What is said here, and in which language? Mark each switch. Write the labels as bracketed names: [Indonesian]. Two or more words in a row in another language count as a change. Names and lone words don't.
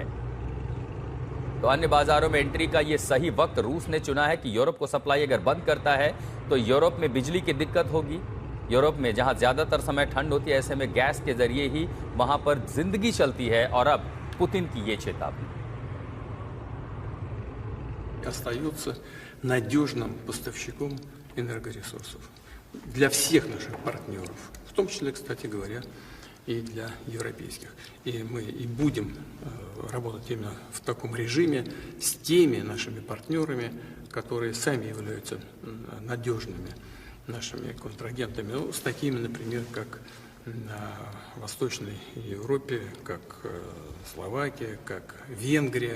[Hindi] तो अन्य बाजारों में एंट्री का ये सही वक्त रूस ने चुना है कि यूरोप को सप्लाई अगर बंद करता है तो यूरोप में बिजली की दिक्कत होगी। यूरोप में जहां ज्यादातर समय ठंड होती है, ऐसे में गैस के जरिए ही वहां पर जिंदगी चलती है। और अब पुतिन की ये चेतावनी, [Russian] остается надежным поставщиком энергоресурсов для всех наших партнеров, в том числе, кстати говоря, и для европейских. И мы и будем работать именно в таком режиме с теми нашими партнерами, которые сами являются надежными нашими контрагентами, ну, с такими, например, как Восточной Европе, как Словакия, как Венгрия.